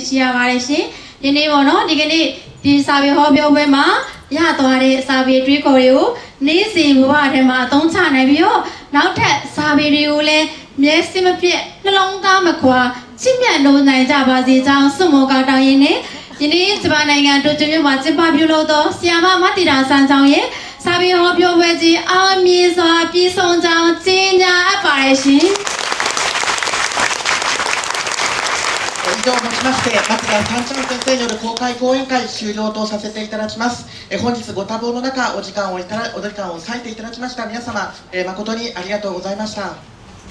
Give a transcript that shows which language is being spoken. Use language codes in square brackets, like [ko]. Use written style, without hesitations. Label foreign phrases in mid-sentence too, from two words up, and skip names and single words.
[my] ရှိရပါတယ်ရှင်ဒီနေ့ပေါ့နော်ဒီကနေ့ဒီစာပေဟောပြောပွဲမှာရသွားတဲ့စာပေတွေးခေါ်တွေကိုနေ့စဉ်ဘဝထဲမှာအသုံးချနိုင်ပြီးတော့နောက်ထပ်စာပေတွေကိုလည်းမျက်စိမပြတ်နှလုံးသားမခွာချစ်မြတ်လို့နိုင်ကြပါစေကြောင်းဆုမွန်ကောင်းတောင်းရင်းနဲ့ယနေ့ဂျပန်နိုင်ငံတိုကျိုမြို့မှာကျင်းပပြုလုပ်သောဆီယမမတိတာဆန်းချောင်းရဲ့စာပေဟောပြောပွဲကြီးအောင်မြင်စွာပြီးဆုံးကြောင်းကြေညာအပ်ပါတယ်ရှင် [ja] 以上をもちまして松田三ちゃん先生による公開講演会終了とさせていただきます。本日ご多忙の中お時間を割いていただきました皆様、誠にありがとうございました。